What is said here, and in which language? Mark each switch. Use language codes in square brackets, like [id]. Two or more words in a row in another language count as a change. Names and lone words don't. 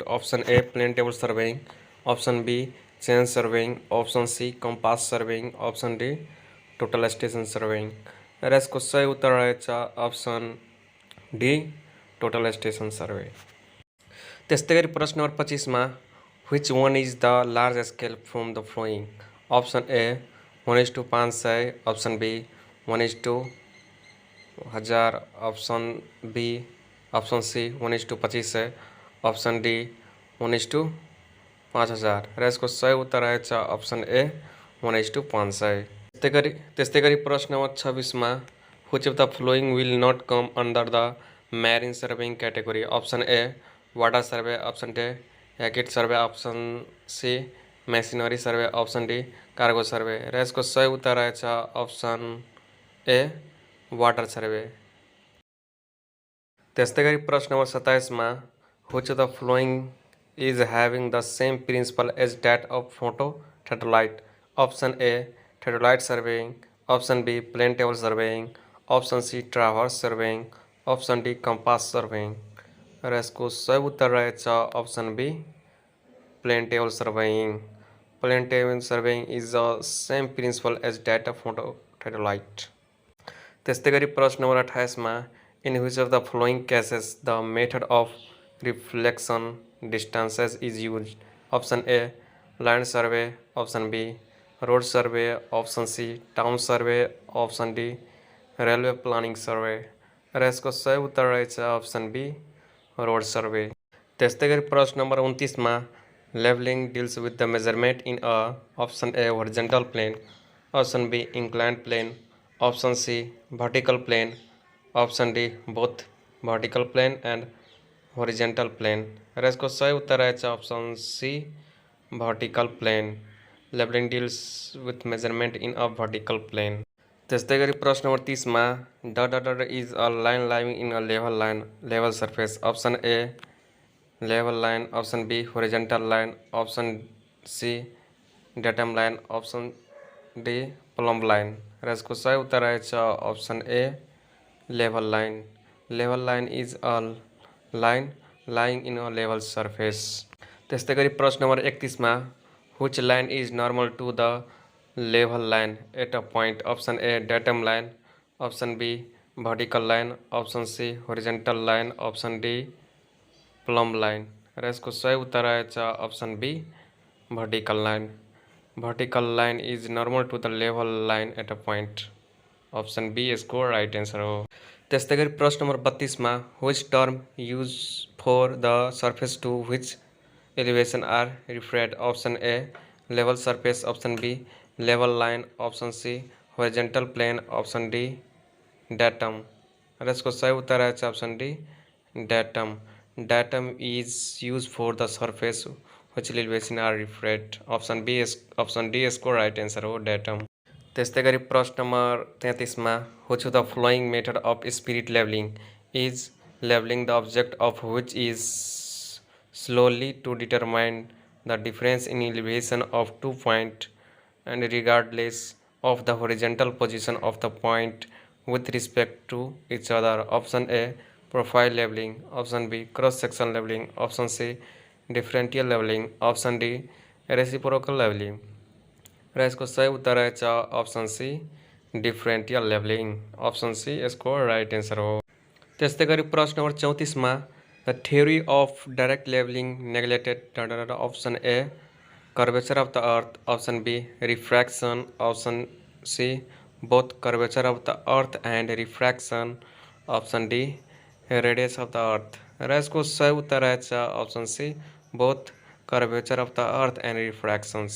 [en] Option A, plane table surveying. Option B, chain surveying. Option C, compass surveying. Option D, total station surveying. [ne] र यसको सही उत्तर रहेछ [en] option D, total station survey. [ne] त्यस्तै गरी प्रश्न नम्बर 25 मा [en] which one is the large scale from the following? Option A 1:500, option B 1:1000, option C 1:2500, option D 1:5000। [ne] र यसको सही उत्तर रहेछ [en] option A 1:500. [ne] त्यस्तै गरी प्रश्न नम्बर 26 मा [en] which of the following will not come under the marine surveying category? Option A water survey, option D yacht survey, option C machinery survey, option D cargo survey. [ne] र यसको सही उत्तर रहेछ [en] option A water survey. [ne] त्यस्तै गरी प्रश्न नम्बर 27 मा [en] which of the following is having the same principle as that of photo theodolite? Option A theodolite surveying, option B plane table surveying, option C traverse surveying, option D compass surveying। [ne] र यसको सही उत्तर रहेछ [en] option B plane table surveying. plane table surveying is the same principle as data photo theodolite. [ne] त्यस्तै गरी प्रश्न नम्बर 28 मा [en] in which of the following cases the method of reflection distances is used? option A land survey, option B road survey, option C town survey, option D railway planning survey. [ne] र यसको सही उत्तर रहेछ [en] option B road survey. [ne] त्यस्तै गरी प्रश्न नम्बर 29 मा [en] levelling deals with the measurement in a option A horizontal plane, option B inclined plane, option C vertical plane, option D both vertical plane and horizontal plane. [ne] र यसको सही उत्तर रहेछ [en] option C vertical plane. levelling deals with measurement in a vertical plane. [ne] त्यस्तै गरी प्रश्न नम्बर 30 मा [en] ड is a line lying in a level surface। option A level line, option B horizontal line, option C datum line, option D plumb line. [ne] र यसको सही उत्तर रहेछ [en] option A level line. level line is a line lying in a level surface. [ne] त्यस्तै गरी प्रश्न नम्बर 31 मा [en] which line is normal to the level line at a point? Option A datum line, option B vertical line, option C horizontal line, option D plumb line। [ne] र यसको सही उत्तर रहेछ [en] option B vertical line. vertical line is normal to the level line at a point। [ne] ऑप्शन बी यसको राइट एन्सर हो। त्यस्तै गरी प्रश्न नम्बर 32 मा [en] which term used for the surface to which elevation are referred? Option A level surface, option B level line, option C horizontal plane, option D datum। [ne] र यसको सही उत्तर रहेछ [en] option D datum. datum is used for the surface which elevation are referred। [ne] ऑप्शन डी यसको राइट एन्सर हो datum। त्यस्तै गरी प्रश्न नम्बर 33 मा [en] which of the following method of spirit leveling is leveling the object of which is slowly to determine the difference in elevation of 2 points and regardless of the horizontal position of the point with respect to each other? Option A profile leveling, option B cross section leveling, option C differential leveling, option D reciprocal leveling। [ne] र यसको सही उत्तर रहेछ [en] option C differential levelling. option C [ne] यसको [en] right answer [ne] हो। त्यस्तै गरी प्रश्न नम्बर 34 मा [en] the theory of direct levelling neglected. option A curvature of the earth, option B refraction, option C both curvature of the earth and refraction, option D radius of the earth. [ne] र यसको सही उत्तर रहेछ [en] option C both curvature of the earth and refractions.